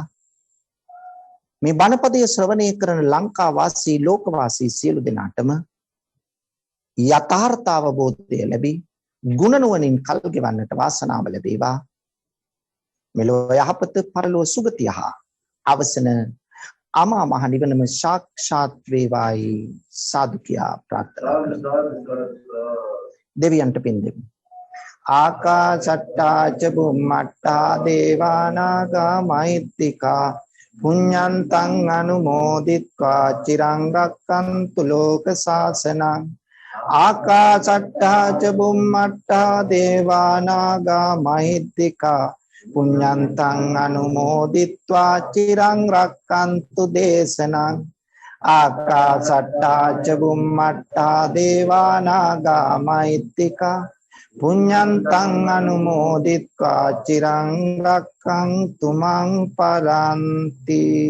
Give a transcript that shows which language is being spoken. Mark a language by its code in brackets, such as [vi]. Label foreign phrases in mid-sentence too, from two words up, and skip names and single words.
[si] මේ බණපදය ශ්‍රවණය කරන ලංකා වාසී ලෝක වාසී සියලු දෙනාටම යථාර්ථ අවබෝධය ලැබී ගුණ නුවණින් කල් ගෙවන්නට වාසනාව ලැබේවා. මෙලොව යහපත පරලොව සුගතිය හා අවසන අමා මහ නිවනම සාක්ෂාත් වේවායි සාදු කියා ප්‍රාර්ථනා කරමු. දෙවියන්ට පින් දෙමු. [pi] ආකාශට්ටා ච බුම්මට්ටා දේවානාගා මහිත්‍තිකා පුඤ්ඤන්තං අනුමෝදිත්වා චිරං රක්ඛන්තු ලෝක සාසනං ආකාශට්ටා ච බුම්මට්ටා දේවානාගා මහිත්‍තිකා පුඤ්ඤන්තං අනුමෝදිත්වා චිරං රක්ඛන්තු දේශනං ආකාශට්ටා ච බුම්මට්ටා දේවානාගා මහිත්‍තිකා පුඤ්ඤන්තං අනුමෝදිත්වා චිරං රක්ඛන්තු මං පරන්ති.